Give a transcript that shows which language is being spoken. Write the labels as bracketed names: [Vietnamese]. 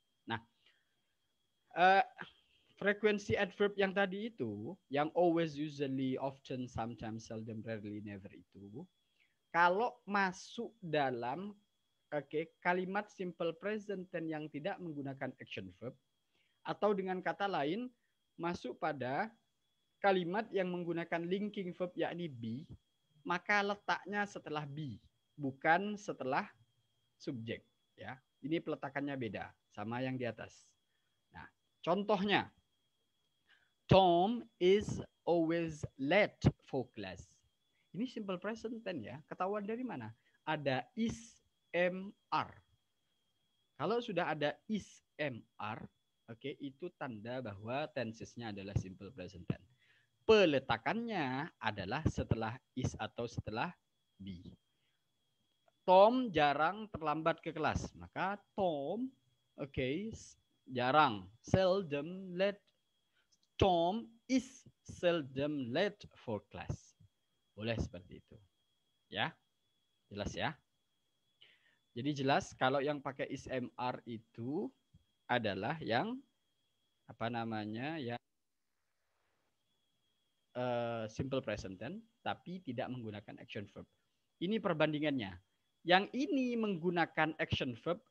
[Indonesian] Nah, frekuensi adverb yang tadi itu, yang always, usually, often, sometimes, seldom, rarely, never itu, kalau masuk dalam kalimat simple present tense yang tidak menggunakan action verb, atau dengan kata lain, masuk pada kalimat yang menggunakan linking verb yakni be, maka letaknya setelah be, bukan setelah subjek. Ya, ini peletakannya beda sama yang di atas. Nah, contohnya, [English] Tom is always late for class. [Indonesian] Ini simple present tense ya. Ketahuan dari mana? Ada is, am, are. Kalau sudah ada is, am, are, itu tanda bahwa tensesnya adalah simple present tense. Peletakannya adalah setelah is atau setelah be. Tom jarang terlambat ke kelas. Maka Tom, jarang. [English] Seldom late. Tom is seldom late for class. [Indonesian] Boleh seperti itu. Ya, jelas ya. Jadi jelas kalau yang pakai is, am, are itu adalah yang yang simple present tense tapi tidak menggunakan action verb. Ini perbandingannya. Yang ini menggunakan action verb.